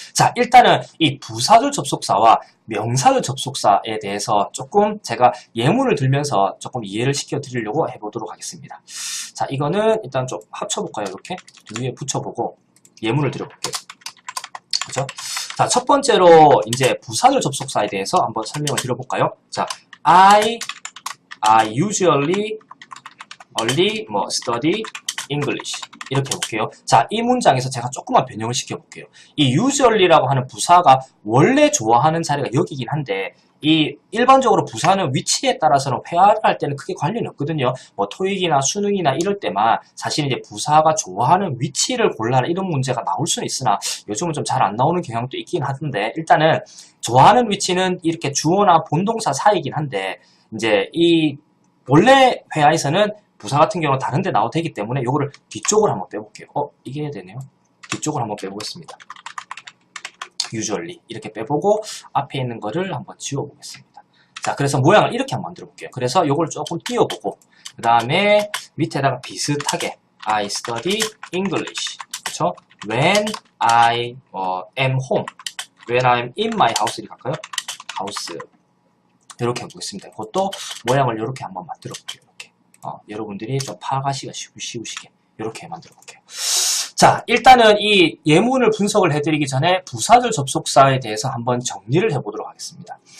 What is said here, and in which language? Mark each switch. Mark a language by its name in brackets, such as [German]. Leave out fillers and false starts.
[Korean] 자, 일단은 이 부사절 접속사와 명사절 접속사에 대해서 조금 제가 예문을 들면서 조금 이해를 시켜드리려고 해보도록 하겠습니다. 자, 이거는 일단 좀 합쳐볼까요? 이렇게 위에 붙여보고 예문을 드려볼게요. 그죠? 자, 첫 번째로 이제 부사절 접속사에 대해서 한번 설명을 드려볼까요? 자, [English] I usually only study English [Korean] 이렇게 해볼게요. 자, 이 문장에서 제가 조금만 변형을 시켜볼게요. 이 usually라고 하는 부사가 원래 좋아하는 자리가 여기긴 한데 이 일반적으로 부사는 위치에 따라서는 회화를 할 때는 크게 관련이 없거든요. 뭐 토익이나 수능이나 이럴 때만 사실 이제 부사가 좋아하는 위치를 골라라 이런 문제가 나올 수는 있으나 요즘은 좀 잘 안 나오는 경향도 있긴 하던데 일단은 좋아하는 위치는 이렇게 주어나 본동사 사이긴 한데 이제 이 원래 회화에서는 부사 같은 경우는 다른 데 나와도 되기 때문에 요거를 뒤쪽으로 한번 빼볼게요. 이게 되네요. 뒤쪽으로 한번 빼보겠습니다. usually 이렇게 빼보고 앞에 있는 거를 한번 지워보겠습니다. 자, 그래서 모양을 이렇게 한번 만들어 볼게요. 그래서 요걸 조금 띄워보고 그 다음에 밑에다가 비슷하게 [English] I study English [Korean] 그렇죠? [English] When I am home When I'm in my house [Korean] 이렇게 할까요? house 이렇게 해보겠습니다. 그것도 모양을 이렇게 한번 만들어 볼게요. 이렇게 여러분들이 좀 파악하시기가 쉬우시게 이렇게 만들어 볼게요. 자, 일단은 이 예문을 분석을 해드리기 전에 부사절 접속사에 대해서 한번 정리를 해보도록 하겠습니다.